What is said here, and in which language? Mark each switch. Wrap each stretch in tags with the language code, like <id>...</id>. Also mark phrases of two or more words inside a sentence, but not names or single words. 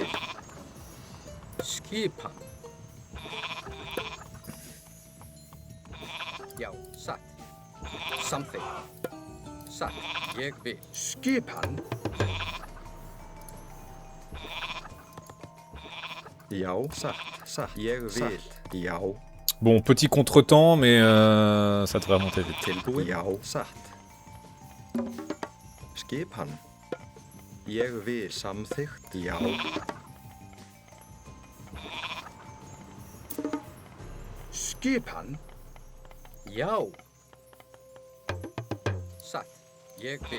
<is>Skipan. Já, satt. Samþykkt. Satt. Ég vil. Skipan. Já. Satt. Satt. Ég vil. Já.</is> <fr>Bon, petit contretemps, mais ça devrait remonter vite.</fr> <is>Tilbúin. Já. Satt. Skipan. Ég vil. Samþykkt. Já. Skipan. Já. Satt. Ég vil.</is>